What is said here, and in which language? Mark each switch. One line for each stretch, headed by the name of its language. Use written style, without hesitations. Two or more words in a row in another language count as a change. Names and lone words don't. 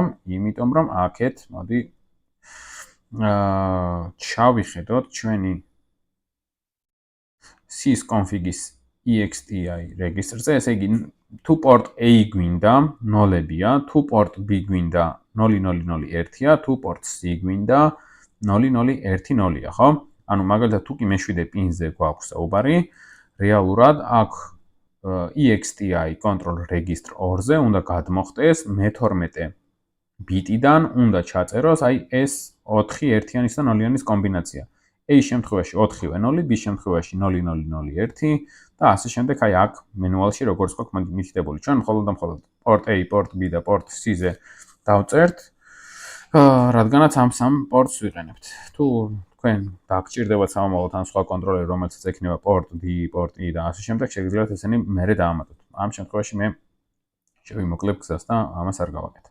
Georgian: იმიტომ რომ აქეთ, მოდი ჩავიხედოთ ჩვენი sysconfig-ის exti რეგისტრზე, ესე იგი, თუ პორტ A გვინდა 0-ებია, თუ პორტ B გვინდა 0001-ია, თუ პორტ C გვინდა 0010-ია, ხო? ანუ მაგალითად, თუ კი მეშვიდე პინზე გვაქვს საუბარი, რეალურად აქ
English: exti control register
Georgian: 2-ზე უნდა გადმოხტეს მე-12 ბიტიდან უნდა ჩაწეროს აი ეს 4 ერთიანის და 0-იანის კომბინაცია. A შემთხვევაში 4-ვე 0, B შემთხვევაში 0001 და ასე შემდეგ აი აქ მენუალში როგორც გვაქვს მითითებული. ჩვენ მხოლოდ და მხოლოდ
English: port A, port B
Georgian: და
English: port C-
Georgian: ზე დავწერთ, რადგანაც ამ სამ პორტს ვიყენებთ. თუ თქვენ დაგჭირდებათ სამომავლოდ ან სხვა კონტროლერი, რომელსაც ექნება
English: port D, port E
Georgian: და ასე შემდეგ, შეგიძლიათ ესენი მერე დაამატოთ. ამ შემთხვევაში მე შევიმოკლებ გზას და ამას არ გავაკეთებ.